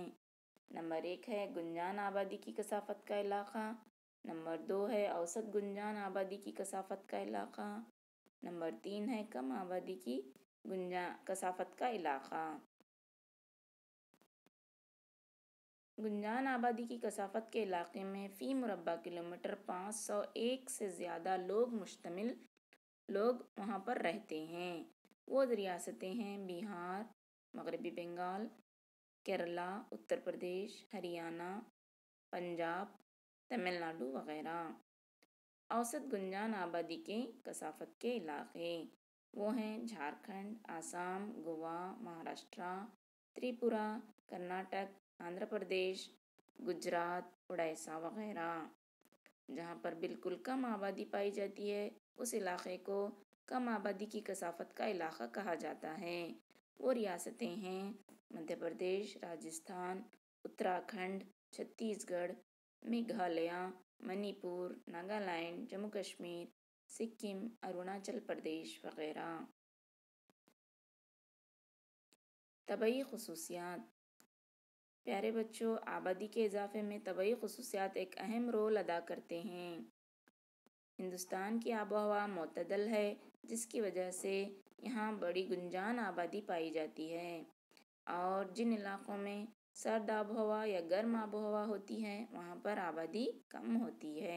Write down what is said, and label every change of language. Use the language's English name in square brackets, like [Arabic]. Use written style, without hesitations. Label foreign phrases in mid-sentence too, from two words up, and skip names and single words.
[Urdu] نمبر 1 ہے گنجان آبادی کی کثافت کا علاقہ، نمبر 2 ہے اوسط گنجان آبادی کی کثافت کا علاقہ، نمبر 3 ہے کم آبادی کی کثافت کا علاقہ۔ گنجان آبادی کی کثافت کے علاقے میں فی مربع کلومیٹر 501 سے زیادہ لوگ وہاں پر رہتے ہیں۔ وہ ریاستیں ہیں بہار، مغربی بنگال، کیرلا، اتر پردیش، ہریانہ، پنجاب، تمل ناڈو وغیرہ۔ اوسط گنجان آبادی کے کثافت کے علاقے وہ ہیں جھارکھنڈ، آسام، گوا، مہاراشٹر، تریپورہ، کرناٹک، آندھرا پردیش، گجرات، اڑیسہ وغیرہ۔ جہاں پر بالکل کم آبادی پائی جاتی ہے، اس علاقے کو کم آبادی کی کثافت کا علاقہ کہا جاتا ہے۔ وہ ریاستیں ہیں مدھیہ پردیش، راجستھان، اتراکھنڈ، چھتیس گڑھ، میگھالیہ، منی پور، ناگالینڈ، جموں کشمیر، سکم، اروناچل پردیش وغیرہ۔ طبعی خصوصیات۔ پیارے بچوں، آبادی کے اضافے میں طبعی خصوصیات ایک اہم رول ادا کرتے ہیں۔ ہندوستان کی آب و ہوا معتدل ہے، جس کی وجہ سے یہاں بڑی گنجان آبادی پائی جاتی ہے، اور جن علاقوں میں سرد آب و ہوا یا گرم آب و ہوا ہوتی ہے وہاں پر آبادی کم ہوتی ہے۔